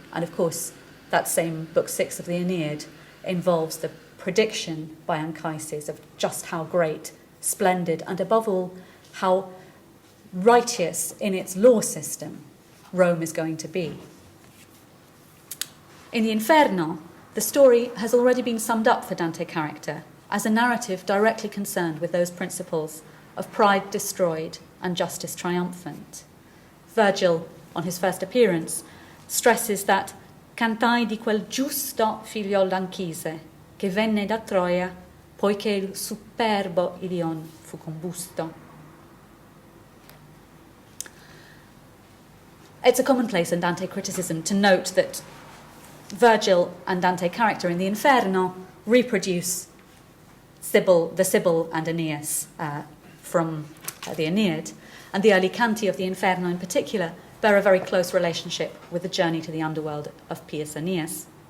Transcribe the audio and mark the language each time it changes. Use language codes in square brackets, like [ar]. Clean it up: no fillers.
[en] And of course, that same Book 6 of the Aeneid involves the prediction by Anchises of just how great, splendid, and above all, how righteous in its law system Rome is going to be. In the Inferno, the story has already been summed up for Dante's character as a narrative directly concerned with those principles of pride destroyed and justice triumphant. Virgil, on his first appearance, stresses that [it] cantai di quel giusto figliol d'Anchise che venne da Troia poiché il superbo Ilion fu combusto. [en] It's a commonplace in Dante criticism to note that Virgil and Dante character in the Inferno reproduce the Sibyl and Aeneas from the Aeneid, and the early canti of the Inferno in particular bear a very close relationship with the journey to the underworld of Pius Aeneas.